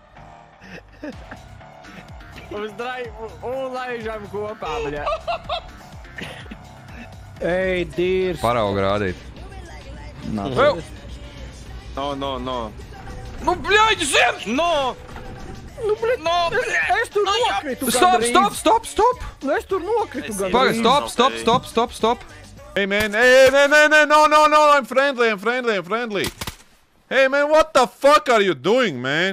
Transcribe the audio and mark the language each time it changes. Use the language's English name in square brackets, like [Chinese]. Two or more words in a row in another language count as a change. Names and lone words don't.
[Latvian] Uz draivu un laižam kopā, bļaļ. Ej, dīrs. Parauga rādīt. No. Nu, bļaļ, zem! No! Nu, bļet, es tur nokritu Stop, stop, stop, stop! Nu, es tur nokritu gan. Pagaid, stop, stop, stop, stop, stop! [English] Hey man, hey, no, I'm friendly. Hey man, what the fuck are you doing, man?